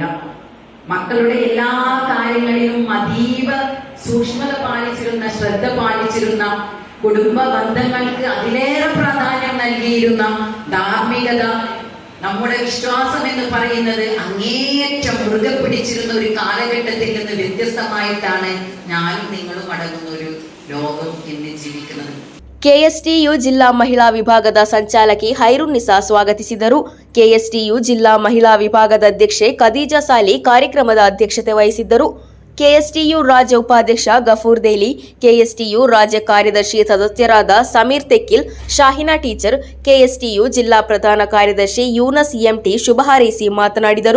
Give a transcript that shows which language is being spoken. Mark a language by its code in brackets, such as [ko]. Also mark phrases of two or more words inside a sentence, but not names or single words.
[ml] മക്കളുടെ എല്ലാ കാര്യങ്ങളിലും അതീവ സൂക്ഷ്മത പാലിച്ചിരുന്ന, ശ്രദ്ധ പാലിച്ചിരുന്ന, കുടുംബ ബന്ധങ്ങൾക്ക് അതിലേറെ പ്രാധാന്യം നൽകിയിരുന്ന, ധാർമ്മികത, നമ്മുടെ വിശ്വാസം എന്ന് പറയുന്നത് അങ്ങേയറ്റം മുറുകെ പിടിച്ചിരുന്ന ഒരു കാലഘട്ടത്തിൽ നിന്ന് വ്യത്യസ്തമായിട്ടാണ് ഞാനും നിങ്ങളും അടങ്ങുന്ന ഒരു ലോകം ഇന്ന് ജീവിക്കുന്നത്. [kn] ಕೆಎಸ್ಟಿಯು ಜಿಲ್ಲಾ ಮಹಿಳಾ ವಿಭಾಗದ ಸಂಚಾಲಕಿ ಹೈರುನ್ನಿಸಾ ಸ್ವಾಗತಿಸಿದರು. ಕೆಎಸ್ಟಿಯು ಜಿಲ್ಲಾ ಮಹಿಳಾ ವಿಭಾಗದ ಅಧ್ಯಕ್ಷೆ ಖದೀಜಾ ಸಾಲಿ ಕಾರ್ಯಕ್ರಮದ ಅಧ್ಯಕ್ಷತೆ ವಹಿಸಿದ್ದರು. ಕೆಎಸ್ಟಿಯು ರಾಜ್ಯ ಉಪಾಧ್ಯಕ್ಷ ಗಫೂರ್ ದೇಲಿ, ಕೆಎಸ್ಟಿಯು ರಾಜ್ಯ ಕಾರ್ಯದರ್ಶಿ ಸದಸ್ಯರಾದ ಸಮೀರ್ ತೆಕ್ಕಿಲ್, ಶಾಹಿನಾ ಟೀಚರ್, ಕೆಎಸ್ಟಿಯು ಜಿಲ್ಲಾ ಪ್ರಧಾನ ಕಾರ್ಯದರ್ಶಿ ಯೂನಸ್ ಎಂಟಿ ಶುಭ ಹಾರೈಸಿ ಮಾತನಾಡಿದರು.